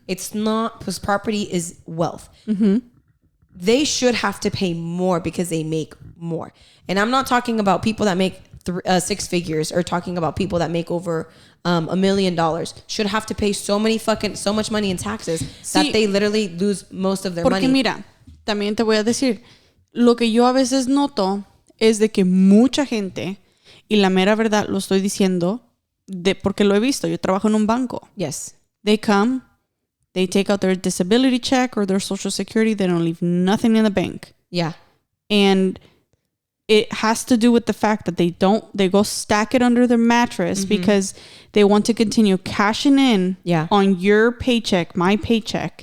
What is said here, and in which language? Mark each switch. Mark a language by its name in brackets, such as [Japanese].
[English] It's not, because property is wealth. Mm-hmm. They should have to pay more because they make more. And I'm not talking about people that make 6 figures, or talking about people that make over $1 million should have to pay so much money in taxes that they literally lose most of their money. [Spanish] Porque mira, también te voy a decir, lo que yo a veces noto es de que mucha gente, y la mera verdad lo estoy diciendo porque lo he visto, yo trabajo en un banco. [English] Yes. They come, they take out their disability check or their social security, they don't leave nothing in the bank. Yeah. And it has to do with the fact that they go stack it under their mattress, mm-hmm. because they want to continue cashing in on your paycheck, my paycheck.